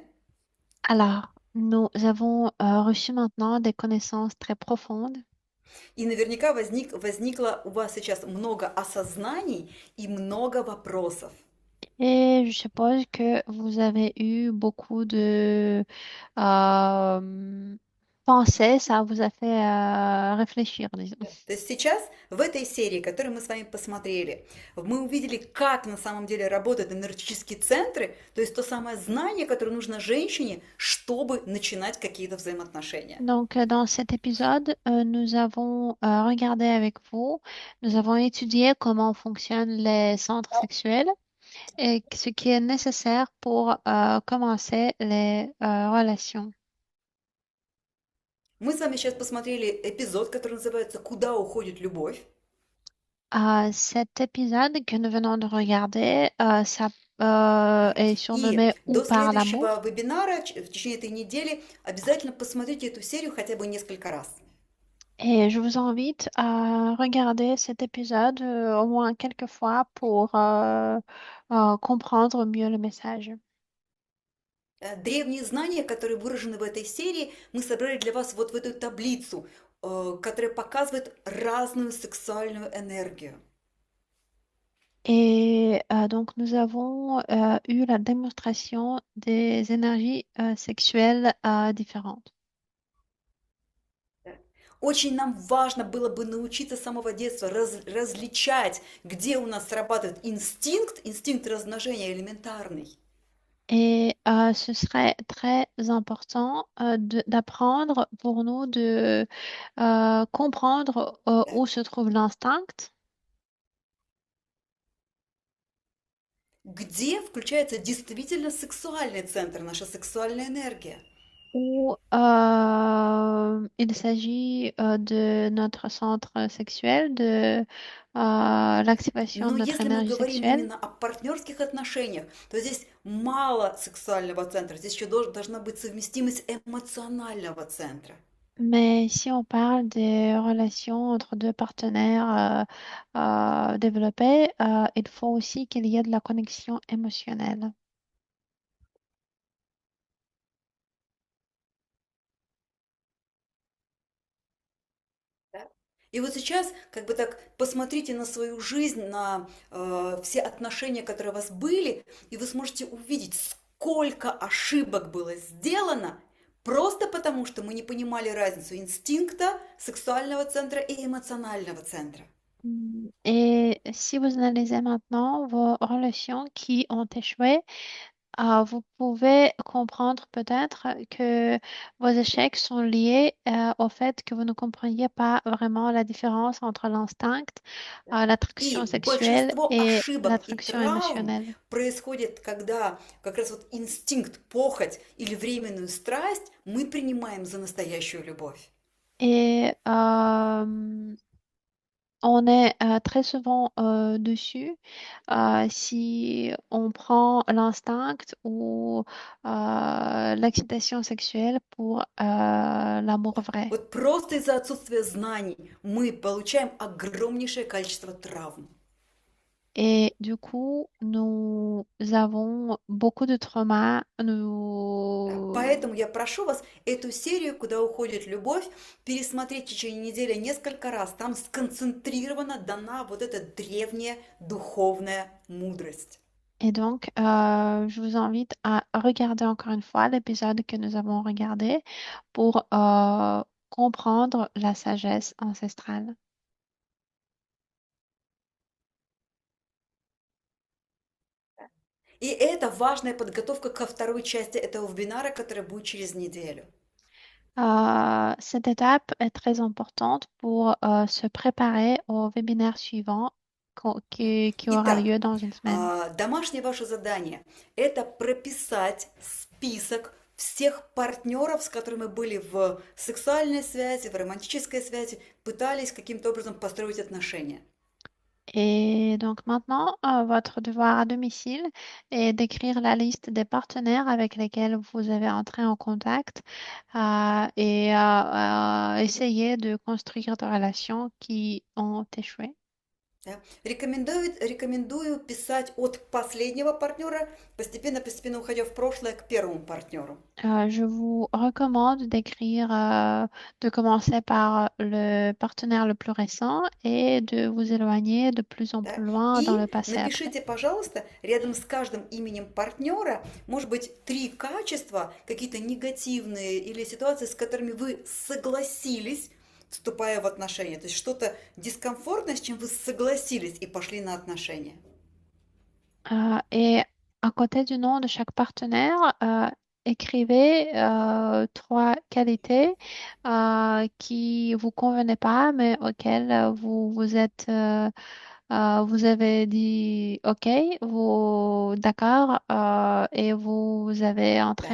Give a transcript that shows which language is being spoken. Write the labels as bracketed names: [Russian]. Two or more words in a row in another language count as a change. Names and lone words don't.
[French] Alors, nous avons reçu maintenant des connaissances très profondes. [Russian] И наверняка возникло у вас сейчас много осознаний и много вопросов. [French] Et je suppose que vous avez eu beaucoup de pensées, ça vous a fait réfléchir, disons. [Russian] То есть сейчас в этой серии, которую мы с вами посмотрели, мы увидели, как на самом деле работают энергетические центры, то есть то самое знание, которое нужно женщине, чтобы начинать какие-то взаимоотношения. [French] Donc, dans cet épisode, nous avons regardé avec vous, nous avons étudié comment fonctionnent les centres sexuels et ce qui est nécessaire pour commencer les relations. [Russian] Мы с вами сейчас посмотрели эпизод, который называется «Куда уходит любовь?». [French] Cet épisode que nous venons de regarder, ça est [Russian] И [French] surnommé Où [Russian] до [French] part l'amour. [Russian] следующего вебинара в течение этой недели обязательно посмотрите эту серию хотя бы несколько раз. [French] Et je vous invite à regarder cet épisode au moins quelques fois pour comprendre mieux le message. [Russian] Древние знания, которые выражены в этой серии, мы собрали для вас вот в эту таблицу, которая показывает разную сексуальную энергию. [French] Et donc, nous avons eu la démonstration des énergies sexuelles différentes. [Russian] Очень нам важно было бы научиться с самого детства различать, где у нас срабатывает инстинкт размножения элементарный. [French] Et ce serait très important d'apprendre pour nous de comprendre où se trouve l'instinct, [Russian] Где включается действительно сексуальный центр, наша сексуальная энергия. [French] où il s'agit de notre centre sexuel, de l'activation [Russian] Но [French] de notre [Russian] если мы [French] énergie [Russian] говорим [French] sexuelle. [Russian] именно о партнерских отношениях, то здесь мало сексуального центра, здесь еще должна быть совместимость эмоционального центра. [French] Mais si on parle des relations entre deux partenaires développés, il faut aussi qu'il y ait de la connexion émotionnelle. [Russian] Да? И вот сейчас как бы так посмотрите на свою жизнь, на все отношения, которые у вас были, и вы сможете увидеть, сколько ошибок было сделано просто потому, что мы не понимали разницу инстинкта, сексуального центра и эмоционального центра. [French] Et si vous analysez maintenant vos relations qui ont échoué, vous pouvez comprendre peut-être que vos échecs sont liés au fait que vous ne compreniez pas vraiment la différence entre l'instinct, l'attraction [Russian] И [French] sexuelle [Russian] большинство [French] et [Russian] ошибок и [French] l'attraction [Russian] травм [French] émotionnelle. [Russian] происходит, когда как раз вот инстинкт, похоть или временную страсть мы принимаем за настоящую любовь. [French] Et on est très souvent dessus si on prend l'instinct ou l'excitation sexuelle pour l'amour vrai. [Russian] Вот просто из-за отсутствия знаний мы получаем огромнейшее количество травм. [French] Et du coup, nous avons beaucoup de traumas. Nous... [Russian] Поэтому я прошу вас эту серию «Куда уходит любовь» пересмотреть в течение недели несколько раз. Там сконцентрирована, дана вот эта древняя духовная мудрость. [French] Et donc, je vous invite à regarder encore une fois l'épisode que nous avons regardé pour comprendre la sagesse ancestrale. [Russian] И это важная подготовка ко второй части этого вебинара, которая будет через неделю. [French] Cette étape est très importante pour se préparer au webinaire suivant qui aura [Russian] Итак, [French] lieu dans une semaine. [Russian] домашнее ваше задание – это прописать список всех партнеров, с которыми мы были в сексуальной связи, в романтической связи, пытались каким-то образом построить отношения. [French] Et donc maintenant, votre devoir à domicile est d'écrire la liste des partenaires avec lesquels vous avez entré en contact et essayer de construire des relations qui ont échoué. [Russian] Да. Рекомендую писать от последнего партнера, постепенно уходя в прошлое к первому партнеру. [French] Je vous recommande d'écrire, de commencer par le partenaire le plus récent et de vous éloigner de plus en [Russian] Да. [French] plus loin dans le [Russian] И [French] passé après. [Russian] напишите, пожалуйста, рядом с каждым именем партнера, может быть, 3 качества, какие-то негативные или ситуации, с которыми вы soгласились, вступая в отношения. То есть что-то дискомфортное, с чем вы согласились и пошли на отношения. [French] Et à côté du nom de chaque partenaire, écrivez 3 qualités qui vous convenaient pas, mais auxquelles vous avez dit OK, vous d'accord, et vous avez entré